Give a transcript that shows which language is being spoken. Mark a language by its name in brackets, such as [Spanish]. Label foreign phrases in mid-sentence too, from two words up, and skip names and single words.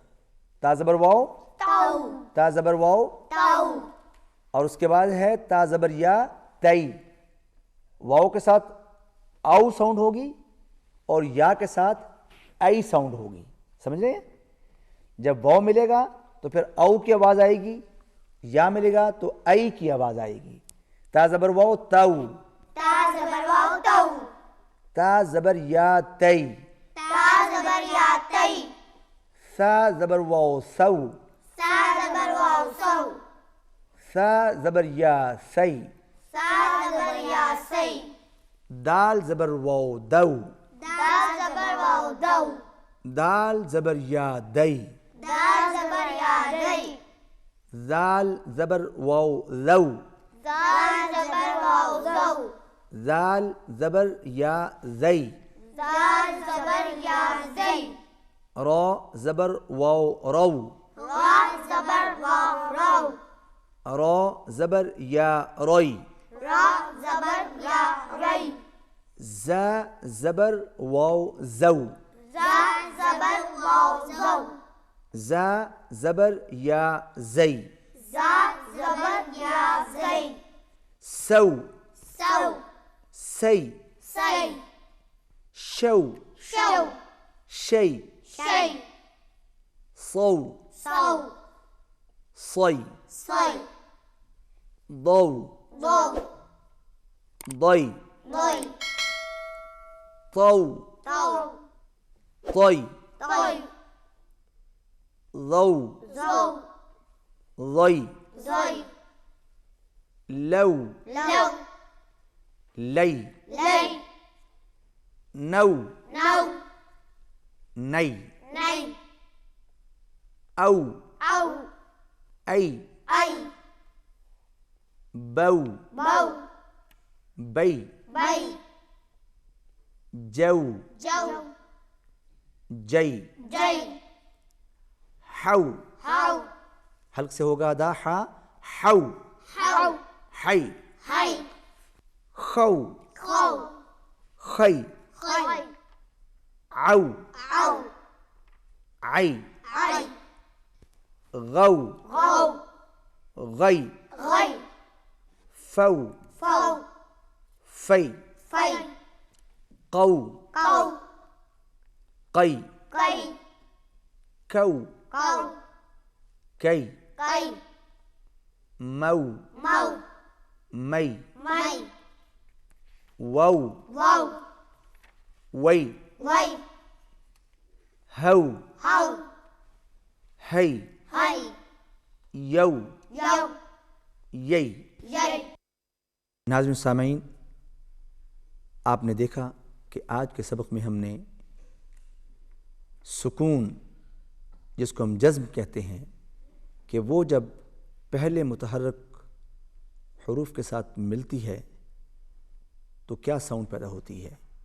[Urdu] تا زبر واو تاؤ، تا زبر واو تاؤ، اور اس کے بعد ہے تا زبر یا تئی۔ واو کے ساتھ آؤ ساؤنڈ ہوگی اور یا کے ساتھ ای ساؤنڈ ہوگی، سمجھ رہے ہیں؟ جب واو ملے گا تو پھر او کی آواز آئے گی، یا ملے گا تو ای کی آواز آئے گی۔ تا زبر واو تاؤ، تا زبر واو تاؤ، تا زبر یا تئی، تا زبر یا تئی، سا زبر واو سو، سا زبر واو سو، سا زبر یا سی، سا زبر یا سی، دال زبر واو دو، دال زبر واو دو، دال زبر یا دئی، دال زبر یا دئی، زال زبر واو لو، زال زبر واو زو، زال زبر یا زئی، زال زبر یا زئی، را زبر واو رو، را زبر واو رو، را زبر یا روئی، را زبر یا ری، ز زبر واو زو، زا زبر واو زو، ز زبر یا زئی، زا زبر یا زئی، سو، سو، سی، سی، شو، شو، شی، شی، صو، صو، صی، صی، ضو، ضو، ضی، ضی، طو، طو، طی، طی، ضو، زو، ضی، زی، لو، لو، لی، لی، نو، نو، نئی، نئی، او، او، ای، ای، بو، بو، بئی، بئی، جو، جو، جئی، جئی، حو، ہو، حلق سے ہوگا ادا حا، حو، ہو، حی، ہی، خو، خو، خی، خی، عو، او، عی، عی، غو، غو، غی، غی، فو، فو، فی، فی، قو، قو، قی، قی، کو، قو، کی، قی، مو، مو، می، می، وو، وو، وی، وی، ہو، ہو، ہی، ہی، یو، یو، یئی۔ یئی۔ ناظرین سامعین، آپ نے دیکھا کہ آج کے سبق میں ہم نے سکون، جس کو ہم جزم کہتے ہیں، کہ وہ جب پہلے متحرک حروف کے ساتھ ملتی ہے تو کیا ساؤنڈ پیدا ہوتی ہے،